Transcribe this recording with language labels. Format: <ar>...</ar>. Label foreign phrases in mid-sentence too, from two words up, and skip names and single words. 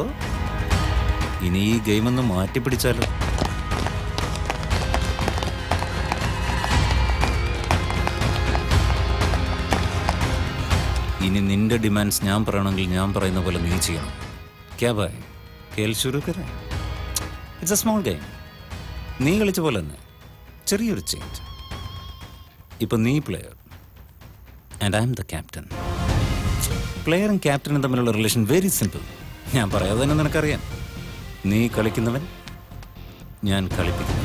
<ml>ഇനി ഈ ഗെയിം ഒന്ന് മാറ്റി പിടിച്ചാലോ? ഇനി നിന്റെ ഡിമാൻഡ്സ് ഞാൻ പറയണമെങ്കിൽ ഞാൻ പറയുന്ന പോലെ നീ ചെയ്യണം.</ml> <hi>क्या भाई, खेल शुरू करें?</hi> <en>It's a small game.</en> <ml>നീ കളിച്ച പോലെ തന്നെ ചെറിയൊരു ചേഞ്ച്. ഇപ്പൊ നീ പ്ലെയർ</ml> <en>and I am the captain.</en> <ml>പ്ലെയറും ക്യാപ്റ്റനും തമ്മിലുള്ള റിലേഷൻ</ml> <en>very simple.</en> <ml>ഞാൻ പറയാതെ തന്നെ നിനക്കറിയാം. നീ കളിക്കുന്നവൻ, ഞാൻ കളിപ്പിക്കുന്നവൻ.</ml>